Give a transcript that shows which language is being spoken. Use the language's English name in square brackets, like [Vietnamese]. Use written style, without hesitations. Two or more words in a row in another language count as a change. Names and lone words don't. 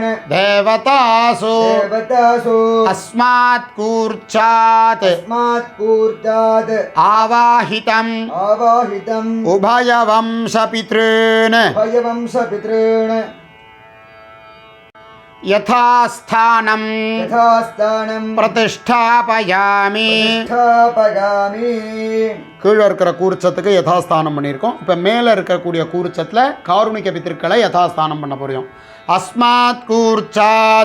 [Sanskrit] देवतासु देवतासु अस्मात् कूर्चात् अस्मात् कूर्चात् आवाहितम् आवाहितम् उभयवंशपितॄन् उभयवंशपितॄन् यथास्थानम् यथास्थानम् प्रतिष्ठापयामि. प्रतिष्ठापयामि. [Tamil] கீழே இருக்கிற கூர்ச்சத்துக்கு யதாஸ்தானம் பண்ணியிருக்கோம். இப்போ மேலே இருக்கக்கூடிய கூர்ச்சத்தில் காருணிக பித்திருக்களை யதாஸ்தானம் பண்ண போகிறோம். [Sanskrit] अस्मात् कूर्चात्